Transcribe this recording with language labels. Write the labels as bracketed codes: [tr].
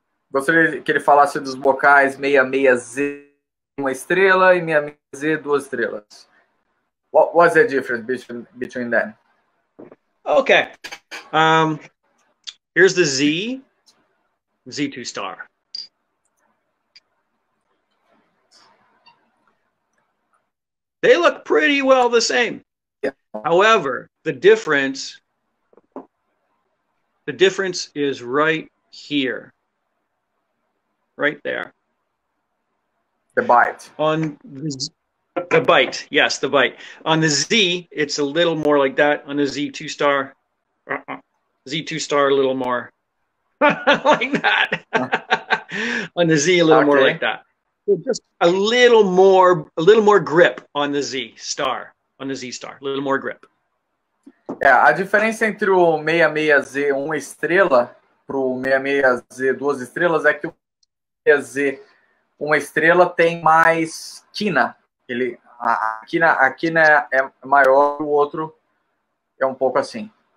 [pt] Gostaria que ele falasse dos bocais 66Z 1 estrela e 66Z 2 estrelas. [en] What's the difference between them? Okay. Here's the Z2 star. They look pretty well the same. Yeah. However, the difference is right here. Right there. The bite. On the bite. Yes, the bite. On the Z, it's a little more like that. On the Z2 star, Z2 star a little more like that. On the Z, a little more like that. So just a little more grip on the Z star. On the Z star, a little more grip. [pt] A diferença entre o 66Z 1 estrela pro 66Z 2 estrelas é que o 66Z 1 estrela tem mais quina. A quina é maior, o outro é um pouco assim.